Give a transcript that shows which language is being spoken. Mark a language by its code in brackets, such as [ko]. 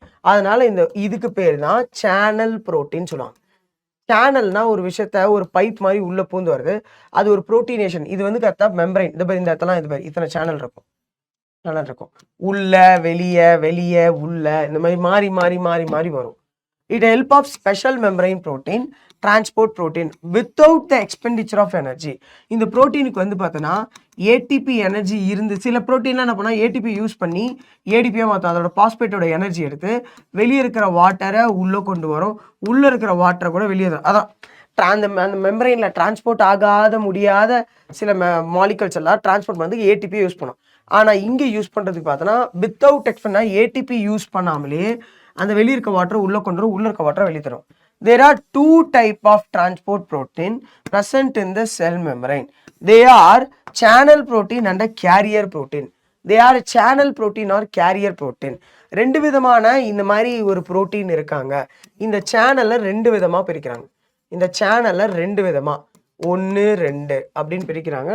[ta] அதனால இதுக்கு பேர் தான் சேனல் புரோட்டீன் சொல்லுவாங்க. சேனல்னா ஒரு விஷயத்த ஒரு பைப் மாதிரி உள்ள பூந்து வருது, அது ஒரு புரோட்டீனேஷன். இது வந்து கரெக்டா மெம்பரைன். இந்த இடத்தெல்லாம் இத்தனை சேனல் இருக்கும். உள்ள வெளியே உள்ள இந்த மாதிரி மாறி வரும். [en] It help of special membrane protein, transport protein without the expenditure of energy. [ta] இந்த புரோட்டீனுக்கு வந்து பார்த்தோன்னா ஏடிபி எனர்ஜி இருந்து சில ப்ரோட்டீன்லாம் என்ன பண்ணால் ஏடிபி யூஸ் பண்ணி ஏடிபியாக மாற்றும். அதோட பாஸ்பேட்டோட எனர்ஜி எடுத்து வெளியே இருக்கிற வாட்டரை உள்ளே கொண்டு வரும், உள்ளே இருக்கிற வாட்டரை கூட வெளியே வரும். அதான் அந்த மெம்பரைனில் டிரான்ஸ்போர்ட் ஆகாத முடியாத சில மாலிகல்ஸ் எல்லாம் டிரான்ஸ்போர்ட் பண்ணுறதுக்கு ஏடிபி யூஸ் பண்ணும். ஆனால் இங்கே யூஸ் பண்ணுறதுக்கு பார்த்தோன்னா வித்தவுட் எக்ஸ்பென்னா ஏடிபி யூஸ் பண்ணாமலே அந்த வெளியே இருக்க வாட்டர் உள்ளே கொண்டு வரும், உள்ளே இருக்க வாட்டரை வெளியே தரும். [en] There are two types of transport protein present in the cell membrane. They are channel protein and a carrier protein. They are channel protein or carrier protein. [ta] ரெண்டு விதமான இந்த மாதிரி ஒரு புரோட்டீன் இருக்காங்க. இந்த சேனல்ல ரெண்டு விதமா பிரிக்கிறாங்க. இந்த சேனல்ல ரெண்டு விதமா 1, 2 அப்படின்னு பிரிக்கிறாங்க.